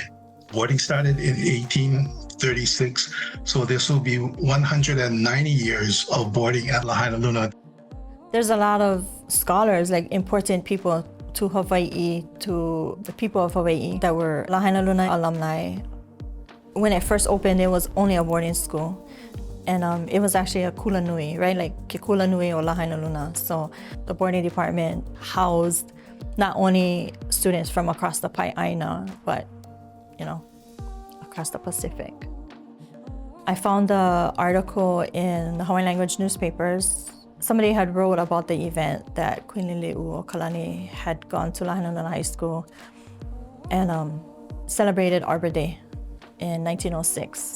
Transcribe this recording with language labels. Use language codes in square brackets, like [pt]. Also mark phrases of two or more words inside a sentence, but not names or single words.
[en] Boarding started in 1836, so this will be 190 years of boarding at Lahaina Luna. There's a lot of scholars, like important people to Hawaii, to the people of Hawaii that were Lahaina Luna alumni. When it first opened, it was only a boarding school. And it was actually a kulanui, right? [haw] Like ke kulanui o Lahaina Luna. [en] So the boarding department housed not only students from across the āina, but, you know, across the Pacific. I found the article in the Hawaiian language newspapers. Somebody had wrote about the event that Queen Liliuokalani had gone to Lahaina Luna High School and celebrated Arbor Day in 1906.